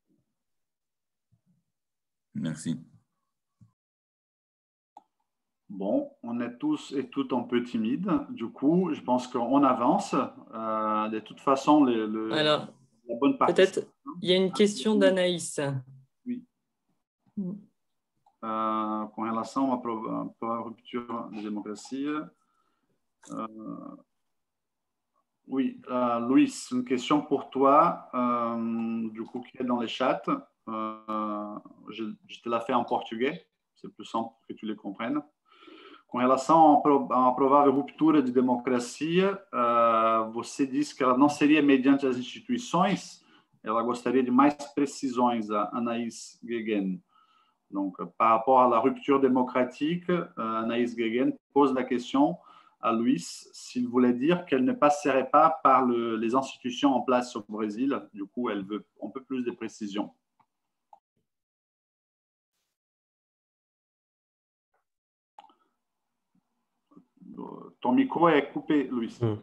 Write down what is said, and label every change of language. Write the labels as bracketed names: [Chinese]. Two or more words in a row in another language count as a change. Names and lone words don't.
[French] Merci. Bon, on est tous et toutes un peu timides. Du coup, je pense qu'on avance. De toute façon, Alors, la bonne partie. Peut-être, il y a une question d'Anaïs. Oui. [Portuguese] Com relação à [French] rupture de démocratie. Oui, Luis, une question pour toi, du coup, qui est dans les chats. Je te la fais en portugais, c'est plus simple pour que tu les comprennes. [Portuguese] Com relação a uma provável ruptura de democracia, você disse que ela não seria mediante as instituições, ela gostaria de [French] mais précisions, [Portuguese] a Anaïs Guéguen. [French] Donc, par rapport à la rupture démocratique, Anaïs Guéguen pose la question à Luis s'il voulait dire qu'elle ne passerait pas par les institutions en place au Brésil. Du coup, elle veut un peu plus de précision. Ton micro est coupé, Luis.